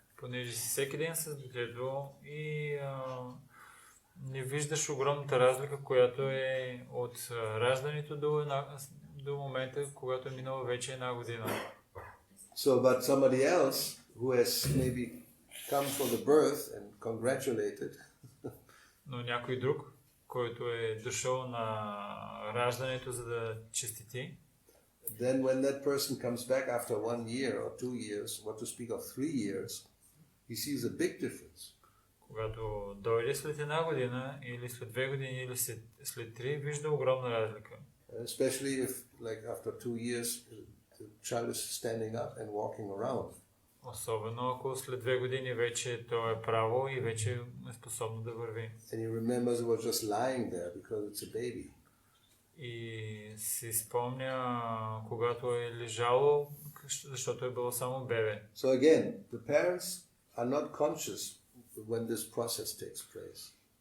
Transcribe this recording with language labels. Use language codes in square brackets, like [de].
[bg] Понеже си всеки ден с детето и не виждаш огромната разлика, която е от раждането до момента, когато е минала вече 1 година. [en] So, but somebody else who has maybe come for the birth and congratulated, [bg] Но някой друг, който е дошъл на раждането, за да честити, [en] then when that person comes back after 1 year or 2 years, what to speak of 3 years, he sees a big difference. [bg] когато дойде след 1 година или след 2 години или след 3, вижда огромна разлика. [en] Especially if, like after 2 years, the child is standing up and walking around. [bg] Особено ако след 2 години вече то е право и вече е способно да върви. [en] And he remembers it was just lying there because it's a baby. [bg] И си спомня, когато е лежало, защото е било само бебе. [en] So again, the parents are not conscious when this process takes place.